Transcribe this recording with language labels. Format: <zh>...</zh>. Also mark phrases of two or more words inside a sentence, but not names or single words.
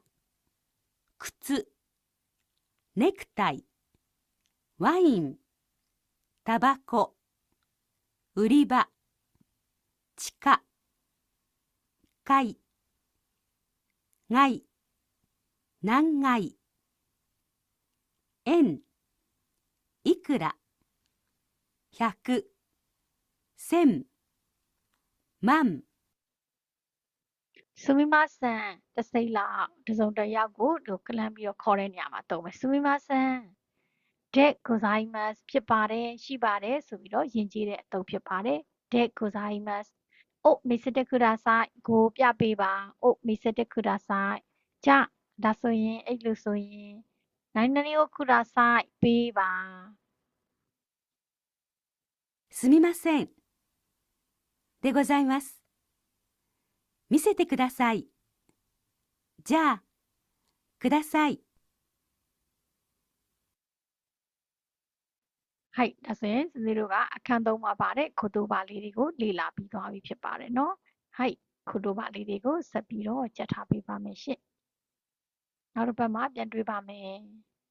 <ja>靴ネクタイワインタバコ売り場地下階外何階円いくら100、1000、万</ja> <my>すみませんတစ်စိတ်လောက်တစ်စုံတစ်ယောက်ကိုတို့ကလမ်းပြီးတော့ခေါ်တဲ့နေရာမှာသုံးမယ်</my> <ja>すみませんでございます</ja> <my>ဖြစ်ပါတယ်ရှိပါတယ်ဆိုပြီးတော့ယဉ်ကျေးတဲ့အသုံးဖြစ်ပါတယ်でございます</my> <ja>お見せてください</ja> <my>ကိုပြပေးပါ</my> <ja>お見せてください</ja> <my>じゃあဒါဆိုရင်အဲ့လိုဆိုရင်</my> <ja>何々をください</ja> <my>ပေးပါ</my> <ja>すみませんでございます見せてくださいじゃあください</ja> <my>はいဒါဆိုရင်စစီတို့ကအခန်း3မှာပါတဲ့ခုတုပါလေးတွေကိုလေ့လာပြီးသွားပြီဖြစ်ပါတယ်နော်はいခုတုပါလေးတွေကိုဆက်ပြီးတော့ကြက်ထားပေးပါမယ်ရှင့်နောက်တစ်ပတ်မှာပြန်တွေ့ပါမယ်</my>